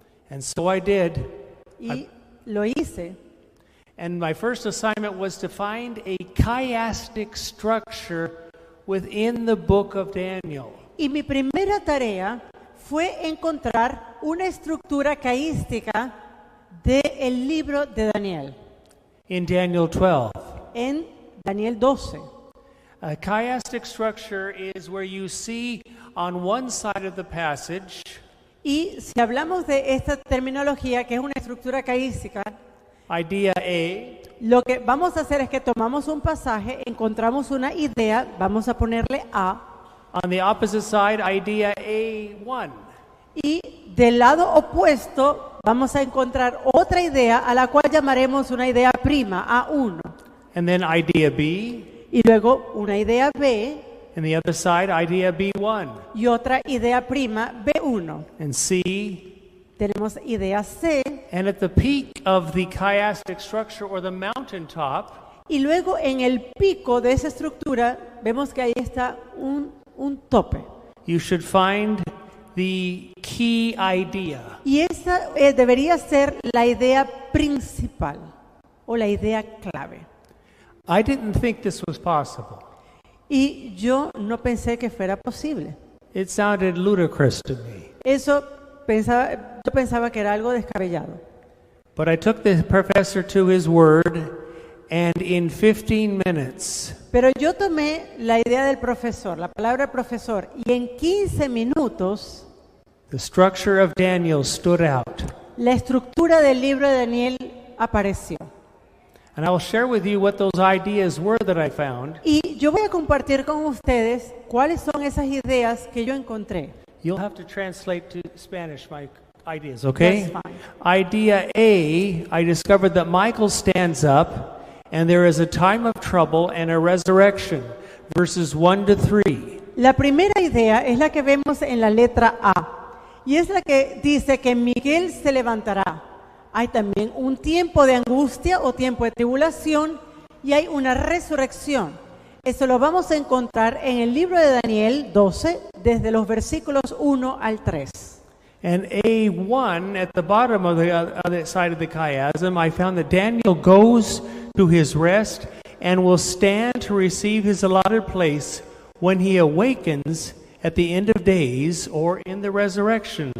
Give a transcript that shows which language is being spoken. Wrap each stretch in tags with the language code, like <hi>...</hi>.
<en>And so I did.</en> <es>Y lo hice.</es> <en>And my first assignment was to find a chiastic structure within the book of Daniel.</en> <es>Y mi primera tarea fue encontrar una estructura caística del libro de Daniel.</es> <en>In Daniel 12.</en> <es>En Daniel 12.</es> <en>A chiastic structure is where you see on one side of the passage</en> <es>Y si hablamos de esta terminología, que es una estructura caística,</es> <en>idea A,</en> <es>lo que vamos a hacer es que tomamos un pasaje, encontramos una idea, vamos a ponerle A,</es> <en>on the opposite side, idea A1.</en> <es>y del lado opuesto vamos a encontrar otra idea a la cual llamaremos una idea prima, A1.</es> <en>And then idea B,</en> <es>Y luego una idea B</es> <en>and the other side, idea B1.</en> <es>y otra idea prima, B1.</es> <en>And C,</en> <es>Tenemos idea C</es> <en>and at the peak of the chiastic structure or the mountaintop,</en> <es>y luego en el pico de esa estructura vemos que ahí está un tope.</es> <en>you should find the key idea.</en> <es>Y esa debería ser la idea principal o la idea clave.</es> <en>I didn't think this was possible.</en> <es>Y yo no pensé que fuera posible.</es> <en>It sounded ludicrous to me.</en> <es>Yo pensaba que era algo descabellado.</es> <en>But I took the professor to his word, and in 15 minutes,</en> <es>Pero yo tomé la idea del profesor, la palabra profesor, y en 15 minutos</es> <en>the structure of Daniel stood out.</en> <es>la estructura del libro de Daniel apareció.</es> <en>And I will share with you what those ideas were that I found.</en> <es>Y yo voy a compartir con ustedes cuáles son esas ideas que yo encontré.</es> <en>You'll have to translate to Spanish my ideas, okay? That's fine. Idea A, I discovered that Michael stands up and there is a time of trouble and a resurrection, verses 1 to 3.</en> <es>La primera idea es la que vemos en la letra A, y es la que dice que Miguel se levantará. Hay también un tiempo de angustia o tiempo de tribulación y hay una resurrección. Eso lo vamos a encontrar en el libro de Daniel 12, desde los versículos 1 al 3.</es> <en>And A1, at the bottom of the other side of the chiasm, I found that Daniel goes to his rest and will stand to receive his allotted place when he awakens at the end of days or in the resurrection.</en>